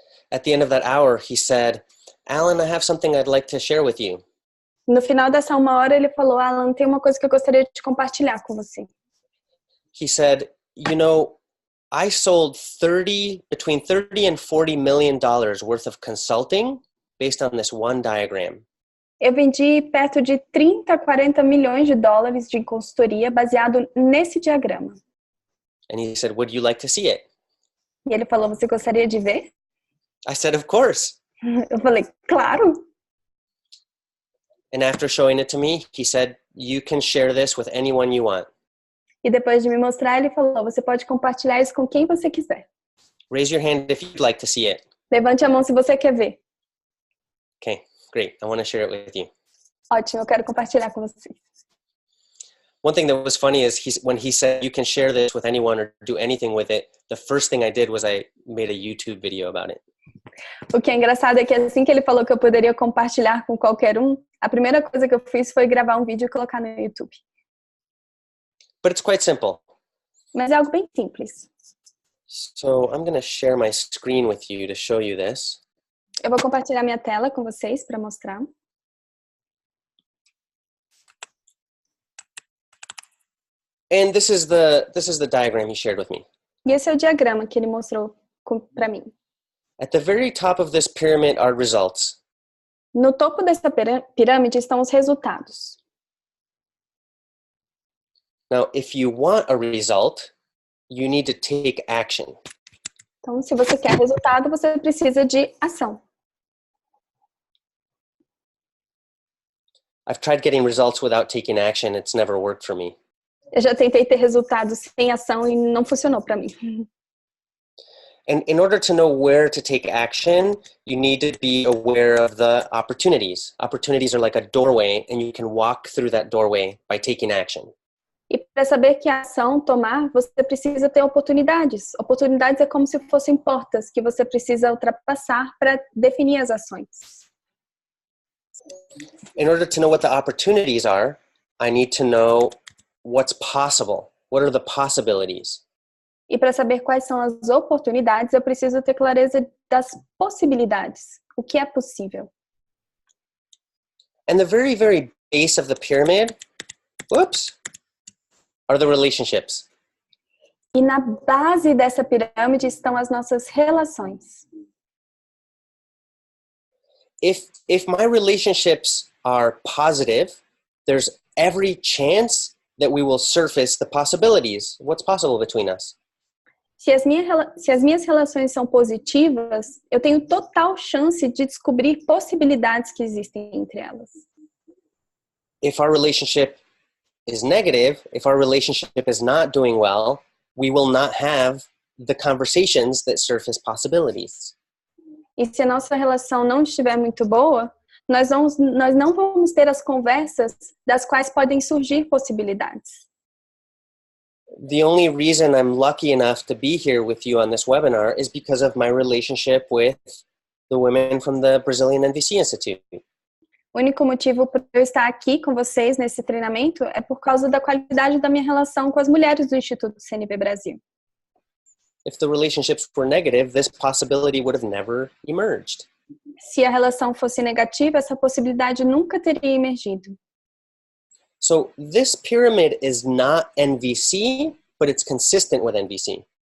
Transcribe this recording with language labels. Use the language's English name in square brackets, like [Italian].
[English] At the end of that hour, he said, Alan, I have something I'd like to share with you. [Portuguese] No final dessa 1 hora, ele falou, Alan, tem uma coisa que eu gostaria de compartilhar com você. [English] He said, you know, I sold between 30 and 40 million dollars worth of consulting based on this one diagram. [Portuguese] Eu vendi perto de 30 a 40 milhões de dólares de consultoria baseado nesse diagrama. [English] And he said, would you like to see it? [Portuguese] E ele falou, você gostaria de ver? [English] I said, of course. [Portuguese] Eu falei, claro. [English] And after showing it to me, he said, you can share this with anyone you want. [Portuguese] E depois de me mostrar, ele falou, você pode compartilhar isso com quem você quiser. [English] Raise your hand if you'd like to see it. [Portuguese] Levante a mão se você quer ver. [English] Okay, great. I want to share it with you. [Portuguese] Ótimo, eu quero compartilhar com vocês. [English] One thing that was funny is when he said you can share this with anyone or do anything with it, the first thing I did was I made a YouTube video about it. [Portuguese] O que é engraçado é que assim que ele falou que eu poderia compartilhar com qualquer um, a primeira coisa que eu fiz foi gravar um vídeo e colocar no YouTube. [English] But it's quite simple. [Portuguese] Mas é algo bem simples. [English] So I'm going to share my screen with you to show you this. [Portuguese] Eu vou compartilhar minha tela com vocês para mostrar. [English] And this is the diagram he shared with me. [Portuguese] E esse é o diagrama que ele mostrou para mim. [English] At the very top of this pyramid are results. [Portuguese] No topo dessa pirâmide estão os resultados. [English] Now, if you want a result, you need to take action. [Portuguese] Então, se você quer resultado, você precisa de ação. [English] I've tried getting results without taking action. It's never worked for me. [Portuguese] Eu já tentei ter resultados sem ação e não funcionou para mim. [English] And in order to know where to take action, you need to be aware of the opportunities. Opportunities are like a doorway, and you can walk through that doorway by taking action. [Portuguese] E para saber que ação tomar, você precisa ter oportunidades. Oportunidades é como se fossem portas que você precisa ultrapassar para definir as ações. [English] In order to know what the opportunities are, I need to know what's possible. What are the possibilities? [Portuguese] E para saber quais são as oportunidades, eu preciso ter clareza das possibilidades. O que é possível. [English] And the very, very base of the pyramid, are the relationships. [Portuguese] E na base dessa pirâmide estão as nossas relações. [English] If my relationships are positive, there's every chance that we will surface the possibilities. What's possible between us? [Portuguese] Se as minhas relações são positivas, eu tenho total chance de descobrir possibilidades que existem entre elas. [English] If our relationship is negative, if our relationship is not doing well, we will not have the conversations that surface possibilities. [Portuguese] E se a nossa relação não estiver muito boa, nós não vamos ter as conversas das quais podem surgir possibilidades. [English] The only reason I'm lucky enough to be here with you on this webinar is because of my relationship with the women from the Brazilian NVC Institute. [Portuguese] O único motivo por eu estar aqui com vocês nesse treinamento é por causa da qualidade da minha relação com as mulheres do Instituto CNV Brasil. [English] If the relationships were negative, this possibility would have never emerged. [Portuguese] Se a relação fosse negativa, essa possibilidade nunca teria emergido. [English] So this pyramid is not NVC, but it's consistent with NVC.